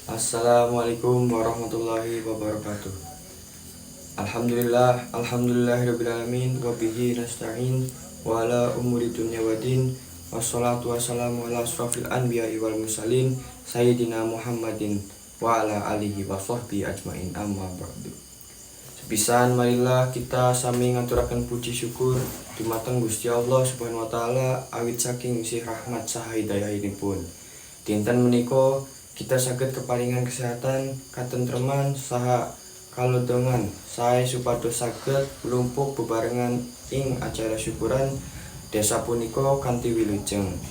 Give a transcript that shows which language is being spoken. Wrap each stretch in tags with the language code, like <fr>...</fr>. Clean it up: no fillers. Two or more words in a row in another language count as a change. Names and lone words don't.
<ar>السلام عليكم ورحمة الله وبركاته الحمد لله رب العالمين. وبه نستعين وعلى أمور الدنيا والدين. والصلاة والسلام على أشرف الأنبياء والمرسلين سيدنا محمد وعلى آله وصحبه أجمعين أما بعد.</ar> <jv>Sepisan marilah kita sami ngaturaken puji syukur dumateng Gusti Allah</jv> <ar>سبحانه وتعالى</ar> <jv>awit saking sih rahmat saha hidayahipun. Dinten menika kita saged keparingan kesehatan, katentreman saha kalodongan sae supados saged mlumpuk bebarengan ing acara syukuran desa punika kanthi wilujeng.</jv>